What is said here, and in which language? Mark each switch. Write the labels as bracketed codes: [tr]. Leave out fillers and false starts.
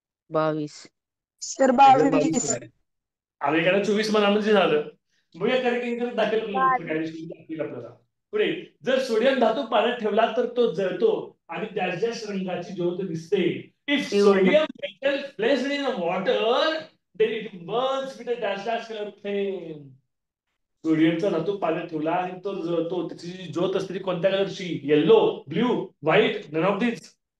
[en] 22. Sir exam 22. [mr] 22 आम्ही कारण 24 मनामध्ये झालं. बघूया करेक्ट दाखल आपल्याला. पुढे, जर सोडियम धातू पाण्यात ठेवला तर तो जळतो आणि त्याच्याच रंगाची ज्योत दिसते. [en] If sodium metal placed in water then it burns with a dash color flame. [mr] सोडियमचा धातू पाण्यात ठेवला आणि तो जळतो. त्याची जी ज्योत असते ती कोणत्या कलरची? [en] Yellow, blue, white, none of this.